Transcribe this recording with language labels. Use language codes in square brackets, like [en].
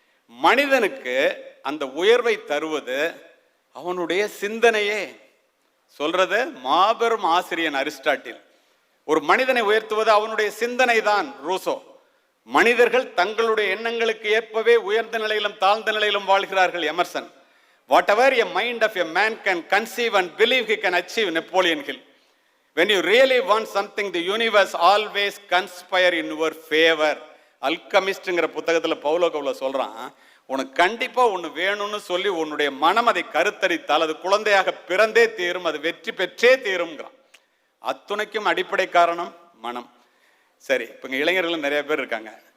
[ta] மனிதனுக்கு அந்த உயர்வை தருவது அவனுடைய சிந்தனையே. சொல்றது மாபெரும் ஆசிரியன் அரிஸ்டாட்டில். ஒரு மனிதனை உயர்த்துவது அவனுடைய சிந்தனை தான் ரூசோ. மனிதர்கள் தங்களுடைய எண்ணங்களுக்கு ஏற்பவே உயர்ந்த நிலையிலும் தாழ்ந்த நிலையிலும் வாழ்கிறார்கள் Emerson. [en] Whatever a mind of a man can conceive and believe he can achieve, Napoleon Hill. When you really want something, the universe always conspire in your favor. [ta] அல்கமிஸ்ட்ங்கிற புத்தகத்தில் பவுலோ கவுலோ சொல்றான், உனக்கு கண்டிப்பா ஒன்று வேணும்னு சொல்லி உன்னுடைய மனம் அதை கருத்தரித்தால் அது குழந்தையாக பிறந்தே தீரும், அது வெற்றி பெற்றே தீரும்ங்கிறான். அத்துணைக்கும் அடிப்படை காரணம் மனம். சரி, இப்போ இங்கே இளைஞர்கள் நிறைய பேர் இருக்காங்க.